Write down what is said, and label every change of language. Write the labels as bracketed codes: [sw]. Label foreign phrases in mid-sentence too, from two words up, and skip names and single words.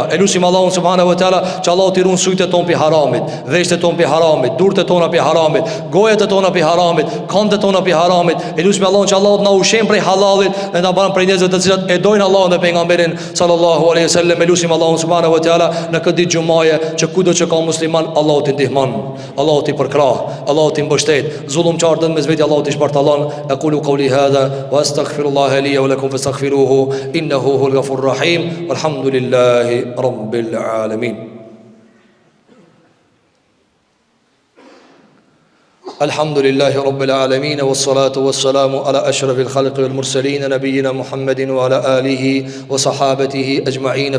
[sq] Elusim Allahun [ar] سبحانه وتعالى [sq] që Allahu t'i ruan sytë ton pi haramit, veshët ton pi haramit, durët tona pi haramit, gojat tona pi haramit, këmbët tona pi haramit. Elusim Allahun që Allahu na ushqen prej halalit dhe na bën prej njerëzve të cilat e dojnë Allahun dhe pejgamberin [ar] صلى الله عليه وسلم. [sq] Elusim Allahun [ar] سبحانه وتعالى [sq] në këtë ditë xumaje që kudo që ka musliman, Allahu t'i ndihmon, Allahu t'i përkrah, Allahu t'i mbështet, zullumçartën mes vetë Allahu t'i shpartallon. [ar] أقول قولي هذا وأستغفر الله لي ولكم فاستغفروه إنه هو الغفور الرحيم. والحمد لله رب العالمين. الحمد لله رب العالمين والصلاة والسلام على أشرف الخلق والمرسلين نبينا محمد وعلى آله وصحابته أجمعين.